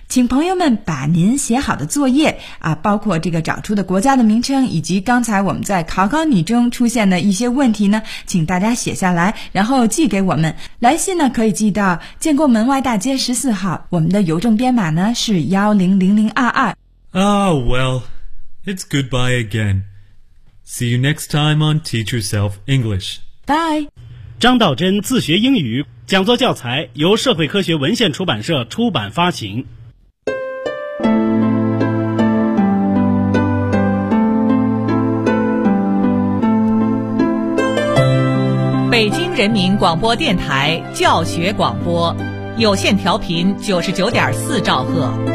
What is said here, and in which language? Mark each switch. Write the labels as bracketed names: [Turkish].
[Chinese] 请朋友们把您写好的作业包括这个找出的国家的名称，以及刚才我们在考考你中出现的一些问题呢，请大家写下来，然后寄给我们。来信呢，可以寄到建国门外大街14号，我们的邮政编码呢是100022。 [English] Oh, well, it's goodbye again. See you next time on Teach Yourself English. Bye. [Chinese] 张道真自学英语讲座教材由社会科学文献出版社出版发行。北京人民广播电台教学广播，有线调频99.4兆赫。